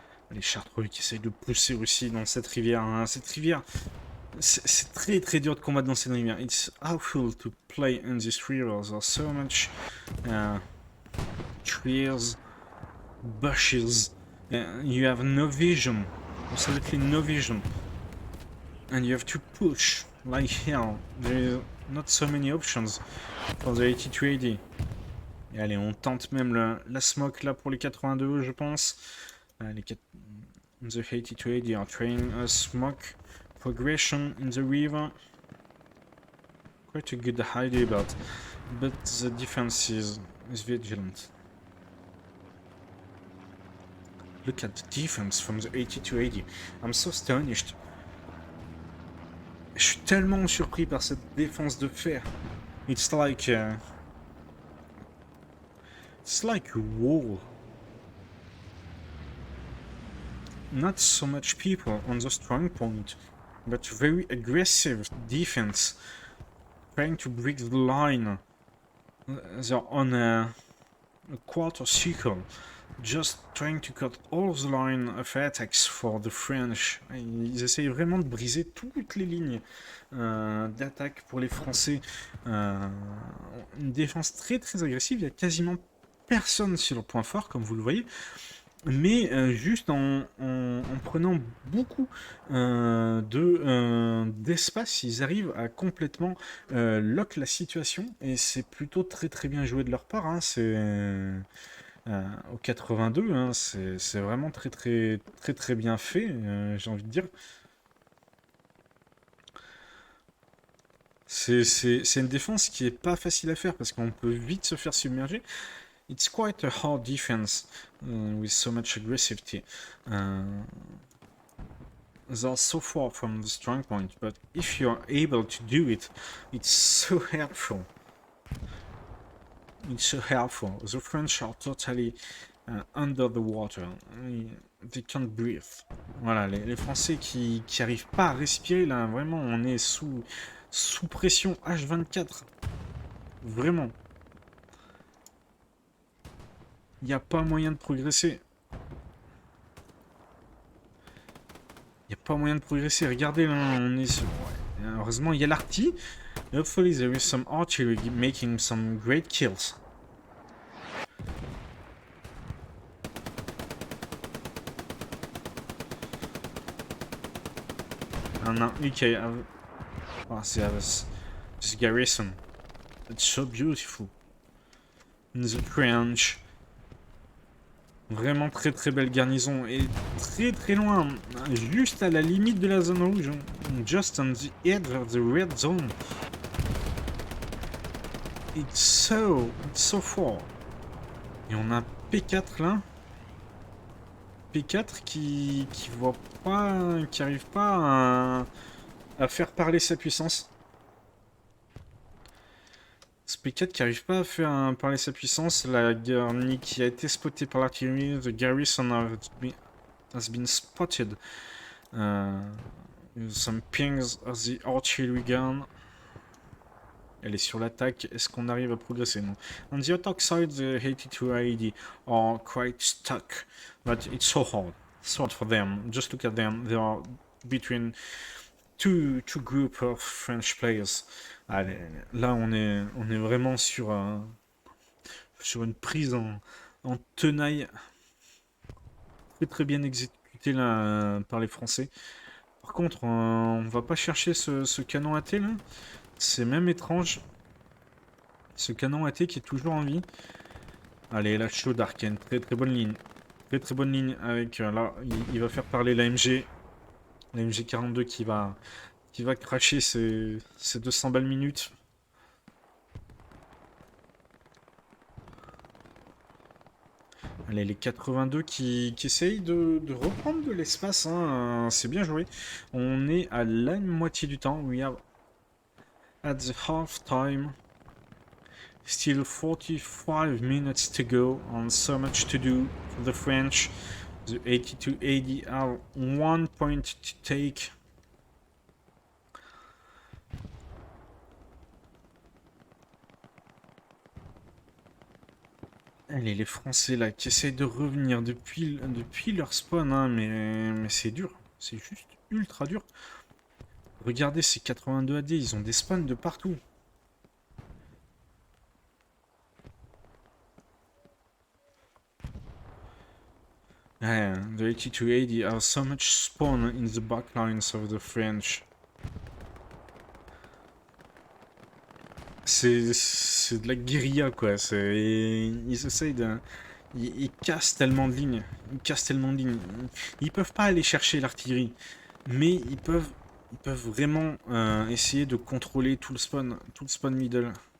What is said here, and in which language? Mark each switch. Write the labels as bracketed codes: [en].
[fr] Les Chartreux qui essayent de pousser aussi dans cette rivière. Hein. Cette rivière, c'est très dur de combattre dans cette rivière. [en] It's awful to play in this river. There's so much trees, bushes. You have no vision. Absolutely no vision. And you have to push like hell. There is not so many options for the 8280. [fr] Et allez, on tente même la smoke là pour les 82, je pense. [en] The 8280 are trying a smoke progression in the river. Quite a good idea, but the defense is vigilant. Look at the defense from the 8280. I'm so astonished. [fr] Je suis tellement surpris par cette défense de fer. [en] It's like a wall. Not so much people on the strong point, but very aggressive defense, trying to break the line. They're on a quarter circle, just trying to cut all the line of attacks for the French. [fr] Ils essayent vraiment de briser toutes les lignes d'attaque pour les Français. Une défense très agressive. Il y a quasiment personne sur le point fort, comme vous le voyez. Mais juste en prenant beaucoup d'espace, ils arrivent à complètement lock la situation. Et c'est plutôt très bien joué de leur part. Hein. C'est... au 82, hein, c'est vraiment très bien fait, j'ai envie de dire. C'est une défense qui est pas facile à faire parce qu'on peut vite se faire submerger. [en] It's quite a hard defense with so much aggressivity. They're so far from the strong point, but if you're able to do it, it's so helpful. It's so helpful. The French are totally under the water. They can't breathe. [fr] Voilà, les Français qui arrivent pas à respirer, là, vraiment, on est sous pression H24. Vraiment. Il n'y a pas moyen de progresser. Il n'y a pas moyen de progresser. Regardez, là, on est sur... Ouais. Heureusement, il y a l'arty. [en] Hopefully there is some artillery making some great kills. And now UK this garrison. It's so beautiful. In the French. [fr] Vraiment très belle garnison et très loin, juste à la limite de la zone rouge, [en] just on the edge of the red zone. It's so far. [fr] Et on a un P4 là. P4 qui voit pas, qui arrive pas à faire parler sa puissance. SP4 qui arrive pas à faire parler sa puissance. La Garni qui a été spotée par l'artillerie. [en] The garrison has been spotted. Some pings of the artillery gun. [fr] Elle est sur l'attaque. Est-ce qu'on arrive à progresser? Non. [en] On the attack side, the 82 AED are quite stuck. But it's so hard. So hard for them. Just look at them. They are between two groups of French players. [fr] Allez, là, on est vraiment sur une prise en tenaille. Très très bien exécutée là, par les Français. Par contre, on va pas chercher ce canon AT là. C'est même étrange. Ce canon AT qui est toujours en vie. Allez, la chaude Arken. Très très bonne ligne. Très très bonne ligne avec... là, il va faire parler l'AMG. L'AMG 42 qui va cracher ses 200 balles minutes. Allez, les 82 qui essayent de reprendre de l'espace. Hein. C'est bien joué. On est à la moitié du temps. [en] We are at the half time. Still 45 minutes to go and so much to do for the French. The 82-80 are 1 point to take. [fr] Allez, les Français là qui essayent de revenir depuis leur spawn, hein, mais c'est dur. C'est juste ultra dur. Regardez ces 82 AD, ils ont des spawns de partout. [en] The 82-80 have so much spawn in the backlines of the French. [fr] C'est de la guérilla quoi. Ils essayent de... Ils cassent tellement de lignes. Ils cassent tellement de lignes. Ils peuvent pas aller chercher l'artillerie. Mais ils peuvent vraiment essayer de contrôler tout le spawn middle.